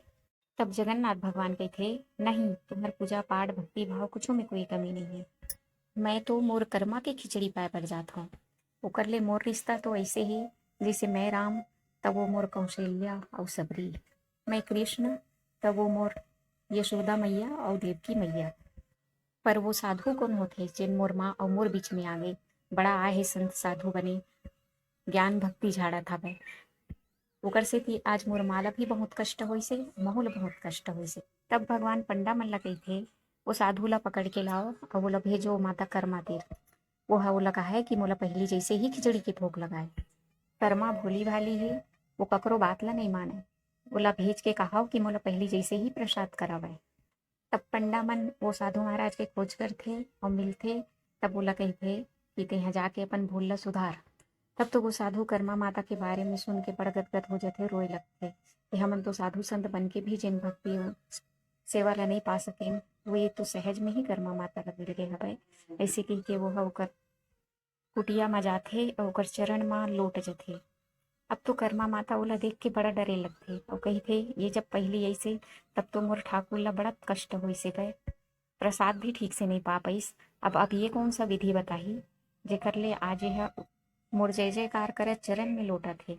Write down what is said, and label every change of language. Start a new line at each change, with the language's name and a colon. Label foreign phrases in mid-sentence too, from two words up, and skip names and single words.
Chhattisgarhi: तब जगन्नाथ भगवान कहथे, नहीं तुम्हार पूजा पाठ भक्ति भाव कुछो में कोई कमी नहीं है, मैं तो मोर कर्मा के खिचड़ी पाए पर जात हूँ। ओकर ले मोर रिश्ता तो ऐसे ही जैसे मैं राम तब वो मोर कौशल्या और सबरी, मैं कृष्ण तब वो मोर यशोदा मैया और देवकी मैया। पर वो साधु कौन होथे जेन मोर माँ और मोर बीच में आ गए, बड़ा आए हे संत साधु बने, ज्ञान भक्ति झाड़त हवय। ओकर से थी आज मोर माला भी बहुत कष्ट होइसे, महूल बहुत कष्ट होइसे। तब भगवान पंडा मन ला कहिथे, वो साधु ला पकड़ के लाओ और बोला भेजो माता कर्मा तीर। वो हा ओला कहा है कि मोला पहली जैसे ही खिचड़ी के भोग लगाए। कर्मा भोली भाली है, वो ककरो बात ला नहीं माने, ओला भेज के कहा कि मोला पहली जैसे ही प्रसाद करावे। तब पंडा मन वो साधु महाराज के खोज करथे और मिलथे, तब ओला कहथे कि तेहा जाके अपन भूल ला सुधार। तब तो वो साधु कर्मा माता के बारे में सुन के बड़ गदगद हो जाते, रोए लगते कि हमन तो साधु संत बन के भी जिन भक्ति सेवा ला नहीं पा सके, वो ये तो सहज में ही कर्मा माता ला मिल गए हवय। ऐसे कही के वो ओकर कुटिया में जाथे और ओकर चरण में लोट जाथे। अब तो कर्मा माता ओला देख के बड़ा डरे लगथे और कहिथे, ये जब पहली ऐसे तब तो मोर ठाकुर ला बड़ा कष्ट होइसे गए, प्रसाद भी ठीक से नहीं पा पाइस, अब ये कौन सा विधि बताही जेकर ले आज यह मोर जय जयकार करत चरण में लोटत हे।